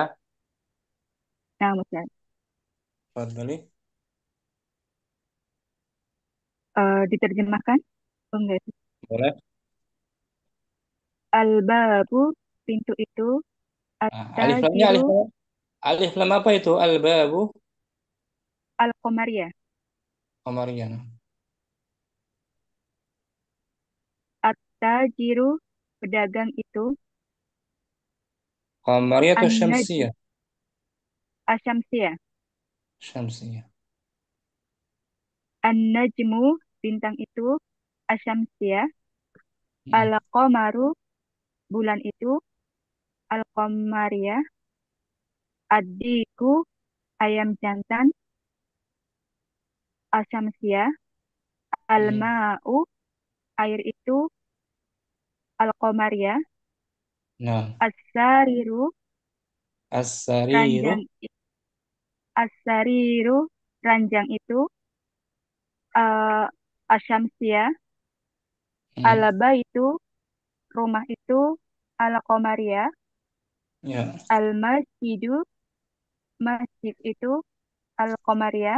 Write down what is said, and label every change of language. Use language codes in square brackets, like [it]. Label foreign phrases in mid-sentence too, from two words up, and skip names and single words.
[id] nah, Ustaz. Fadli. Diterjemahkan? Oh, enggak. Boleh. Al-babu, pintu itu. Nah, alif lamnya At-tajiru, alif lam apa itu? Al-babu. al-qamariyah. Komarian. At-tajiru, pedagang itu. Qamariyah atau An-naj, Syamsiyah? asyamsiyah. Syamsiyah. An-najmu, bintang itu. Asyamsiyah. Hmm. Al-qamaru, bulan itu. Al-qamariyah. Ad-diku, ayam jantan. Asyamsiyah. Hmm. Al-ma'u, air itu. Al-qamariyah. Nah, As-sariru, as-sariru. ranjang. As-sariru, ranjang itu. Asyamsiyah. Hmm. Al-baitu, rumah itu. Al-qamariyah. Ya, Al-masjidu, masjid itu. Al-qamariyah.